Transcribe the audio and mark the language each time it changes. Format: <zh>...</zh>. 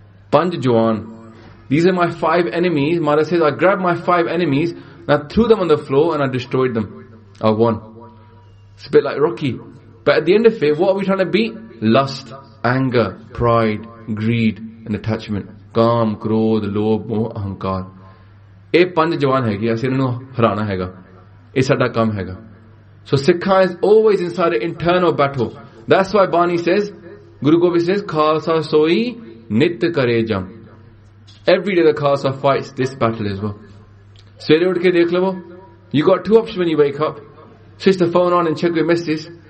<en>Panj jawan. These are my five enemies. Maharaj says, I grabbed my five enemies and I threw them on the floor and I destroyed them. I won. It's a bit like Rocky. But at the end of it, what are we trying to beat? Lust, anger, pride, greed and attachment.</en> <pa>ਕਾਮ, ਕ੍ਰੋਧ, ਲੋਭ, ਮੋਹ, ਅਹੰਕਾਰ. ਇਹ ਪੰਜ ਜਵਾਨ ਹੈ ਕਿ, ਐਸੇ ਇਨੂੰ ਹਰਾਣਾ ਹੈ ਗਾ. ਇਹ ਸਾਡਾ ਕੰਮ ਹੈ ਗਾ.</pa> <en>So Sikha is always inside an internal battle. That's why Bani says, Guru Gobind says,</en> <pa>Khalsa soi nit kare jam.</pa> <en>Every day the Khalsa fights this battle as well.</en> <pa>Sere utke dekh lo.</pa> <en>You got two options when you wake up. Switch the phone on and check your messages.</en>